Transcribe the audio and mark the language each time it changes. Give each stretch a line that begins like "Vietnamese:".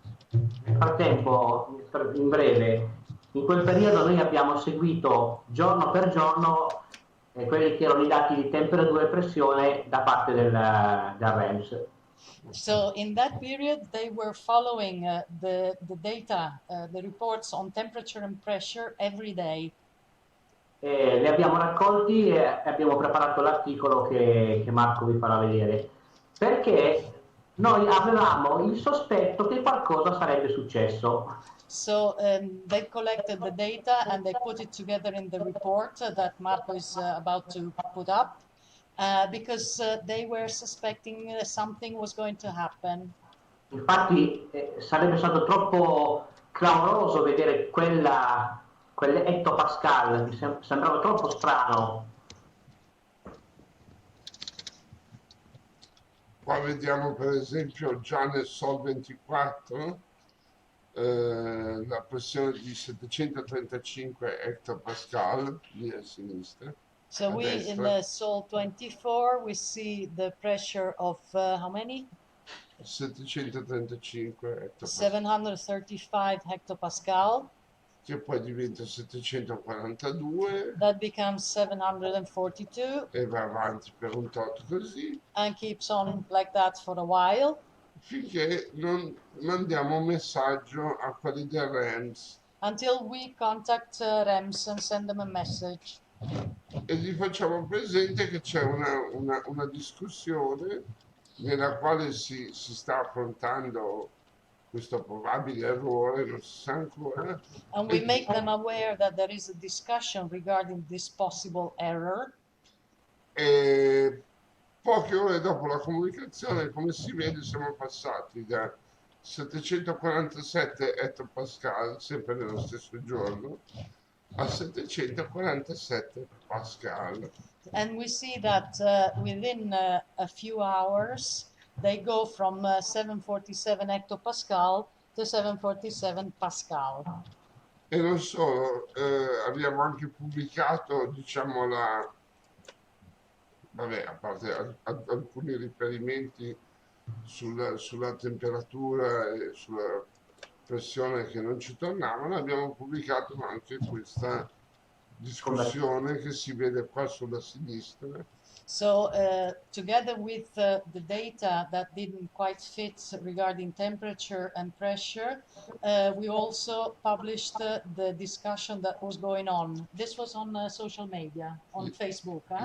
Italian: Nel frattempo, in breve, in quel periodo noi abbiamo seguito giorno per giorno quelli che erano i dati di temperatura e pressione da parte del REMS.
English: So in that period they were following the data, the reports on temperature and pressure every day.
Italian: Li abbiamo raccolti e abbiamo preparato l'articolo che Marco vi farà vedere, perché noi avevamo il sospetto che qualcosa sarebbe successo.
English: So they collected the data and they put it together in the report that Marco is about to put up, because they were suspecting something was going to happen.
Italian: Infatti sarebbe stato troppo clamoroso vedere quelle ettopascal, mi sembrava troppo strano. Qua vediamo per esempio già nel Sol 24 la pressione di 735 hectopascal lì a sinistra.
English: So in the Sol 24 we see the pressure of how many? 735 hectopascal. 735 hectopascal.
Italian: Che poi diventa 742.
English: That becomes 742.
Italian: E va avanti per un tot così.
English: And keeps on like that for a while.
Italian: Finché non mandiamo un messaggio a quelli del REMS.
English: Until we contact REMS and send them a message.
Italian: E gli facciamo presente che c'è una discussione nella quale si sta affrontando questo probabile errore, non si sa ancora.
English: And we make them aware that there is a discussion regarding this possible error.
Italian: E poche ore dopo la comunicazione, come si vede, siamo passati da 747 ettopascal, sempre nello stesso giorno, a 747 pascal.
English: And we see that within a few hours they go from 747 hectopascal to 747 pascal.
Italian: E non solo, abbiamo anche pubblicato, diciamo, vabbè, a parte alcuni riferimenti sulla temperatura e sulla pressione che non ci tornavano, abbiamo pubblicato anche questa discussione che si vede qua sulla sinistra.
English: So together with the data that didn't quite fit regarding temperature and pressure, we also published the discussion that was going on. This was on social media, on Facebook, huh?